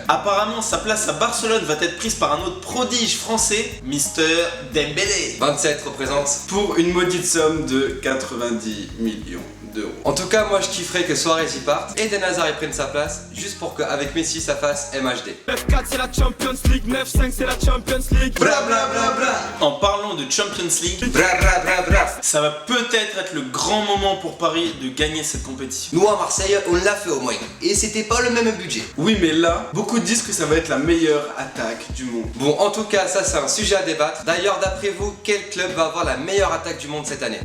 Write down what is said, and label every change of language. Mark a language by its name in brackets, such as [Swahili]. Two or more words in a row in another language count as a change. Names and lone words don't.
[French] Apparemment, sa place à Barcelone va être prise par un autre prodige français, Mister Dembélé. 27 représente. Pour une maudite somme de 90 millions d'euros. En tout cas, moi je kifferais que Suarez y parte et Eden Hazard y prenne sa place, juste pour qu'avec Messi ça fasse MHD. 9-4 c'est la [English] Champions League, [French] 9-5 c'est la [English] Champions League. Bra bra bra bra. [French] En parlant de [English] Champions League, Bra bra bra bra. [French] ça va peut-être être le grand moment pour Paris de gagner cette compétition. Nous à Marseille, on l'a fait au moins. Et c'était pas le même budget. Oui, mais là, beaucoup disent que ça va être la meilleure attaque du monde. Bon, en tout cas, ça c'est un sujet à débattre. D'ailleurs, d'après vous, quel club va avoir la meilleure attaque du monde cette année?